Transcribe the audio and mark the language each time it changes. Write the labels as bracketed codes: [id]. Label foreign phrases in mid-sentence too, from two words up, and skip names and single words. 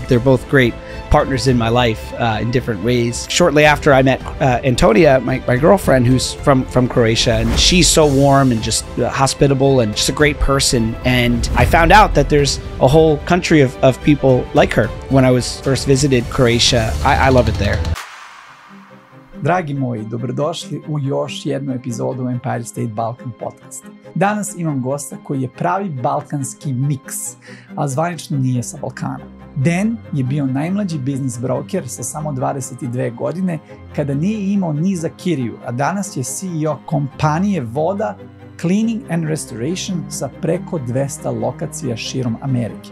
[en] They're both great partners in my life in different ways. Shortly after I met Antonia, my girlfriend, who's from Croatia, and she's so warm and just hospitable and just a great person. And I found out that there's a whole country of people like her. When I was first visited Croatia, I love it there. [sr] Dragi moji, dobrodošli u još jednu epizodu Empire State Balkan Podcast-a. Danas imam gosta koji je pravi balkanski miks, a zvanično nije sa Balkana. Dan je bio najmlađi biznis broker sa samo 22 godine kada nije imao ni za kiriju, a danas je CEO kompanije Voda Cleaning Restoration sa preko 200 lokacija širom Amerike.